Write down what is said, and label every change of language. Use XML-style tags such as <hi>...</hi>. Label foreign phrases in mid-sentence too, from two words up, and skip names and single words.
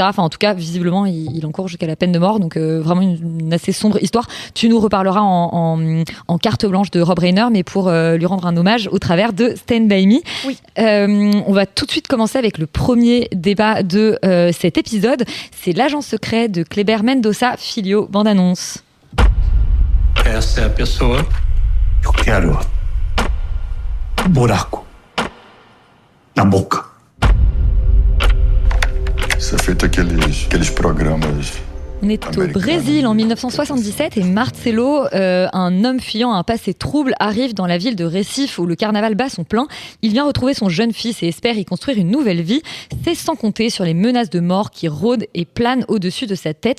<fr>Enfin, en tout cas, visiblement, il encourt jusqu'à la peine de mort, donc vraiment une assez sombre histoire. Tu nous reparleras en carte blanche de Rob Reiner, mais pour lui rendre un hommage au travers de Stand By Me. Oui. On va tout de suite commencer avec le premier débat de cet épisode. C'est L'agent secret de Kleber Mendonça Filho, bande-annonce.</fr> <pt>Essa é a pessoa que eu quero. Buraco na boca. Isso é feito aqueles programas.</pt> <fr>On est au Brésil en 1977 et Marcelo, un homme fuyant un passé trouble, arrive dans la ville de Recife où le carnaval bat son plein. Il vient retrouver son jeune fils et espère y construire une nouvelle vie. C'est sans compter sur les menaces de mort qui rôdent et planent au-dessus de sa tête.</fr>